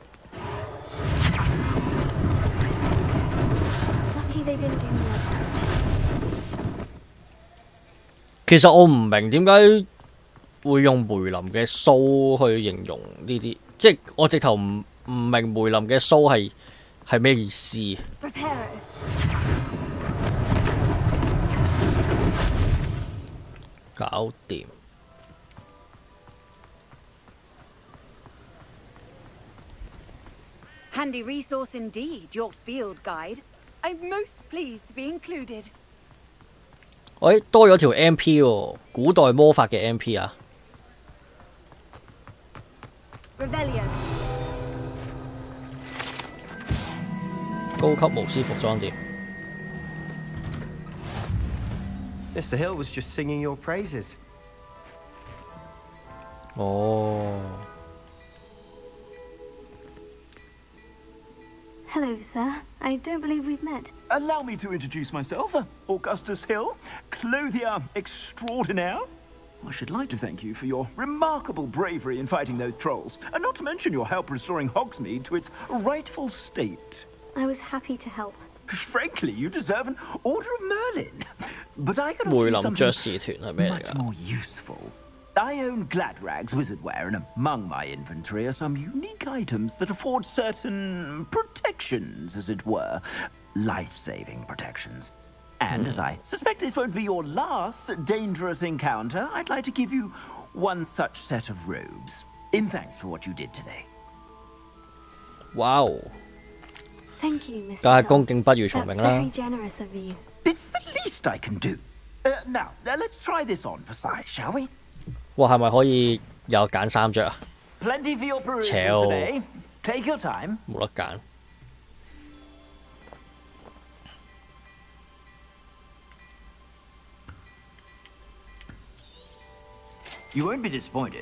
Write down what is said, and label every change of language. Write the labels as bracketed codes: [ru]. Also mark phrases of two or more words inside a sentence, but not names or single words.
[yue] 其實我唔明點解會用梅林嘅鬚去形容呢啲，即係我直頭唔明梅林嘅鬚係咩意思。搞掂。 [en] Handy resource indeed, your field guide. I'm most pleased to be included. [yue] 喂，多咗條 MP 喎，古代魔法嘅 MP 啊！ [en] Revelio. [yue] 高級巫師服裝店。 [en] Mr. Hill was just singing your praises. [yue] 哦。 [en] Hello, sir. I don't believe we've met. Allow me to introduce myself. Augustus Hill, clothier extraordinaire. I should like to thank you for your remarkable bravery in fighting those trolls, and not to mention your help restoring Hogsmeade to its rightful state. I was happy to help. Frankly, you deserve an Order of Merlin. But I could [yue] 梅 [en] offer [yue] 林 [en] you [yue] 爵 [en] something [yue] 士團係咩嚟 [en] much [yue] 㗎？ [en] more useful. I own Gladrag's wizardware, and among my inventory are some unique items that afford certain protections, as it were. Life-saving protections. And as I suspect this won't be your last dangerous encounter, I'd like to give you one such set of robes, in thanks for what you did today. [yue] 哇哦！ [en] Thank you, Mr. [yue] 梗係 [en] Hill. [yue] 恭敬不如從 [en] That's [yue] 命啦 [en] very。generous of you. It's the least I can do. Now, let's try this on for size, shall we? [yue] 哇，係咪可以有揀衫着啊？ [en] Plenty for your perusal [yue] 超 [en] today. Take your time. [yue] 冇得揀。 [en] You won't be disappointed.